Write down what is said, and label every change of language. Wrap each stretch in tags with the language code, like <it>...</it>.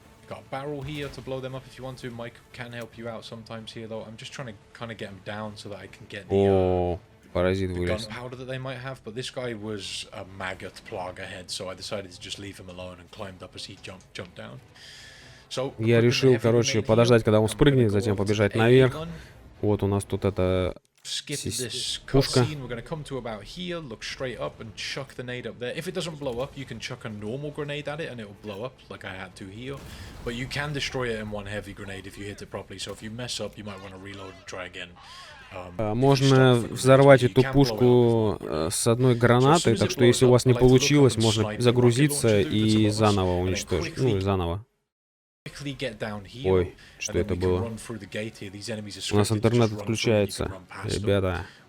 <en>Got a barrel here to blow them up if you want to. Mike can help you out sometimes here, though. I'm just trying to kind of get them down so that I can get the gunpowder that they might have. But this guy was a maggot plug ahead, so I decided to just leave him alone and climbed up as he jumped down. So</en> <ru>я решил, короче, подождать, когда он спрыгнет, затем побежать наверх. Вот у нас тут это пушка.</ru> <en>We're going to come to about here, look straight up and chuck the nade up there. If it doesn't blow up, you can chuck a normal grenade at it and it will blow up like I had to here. But you can destroy it in one heavy grenade if you hit it properly. So if you mess up, you might want to reload and try again.</en> <ru>Можно взорвать эту пушку с одной гранатой, так что если у вас не получилось, можно загрузиться и заново уничтожить. Ну и заново. Ой, что это было? У нас интернет отключается, ребята.</ru>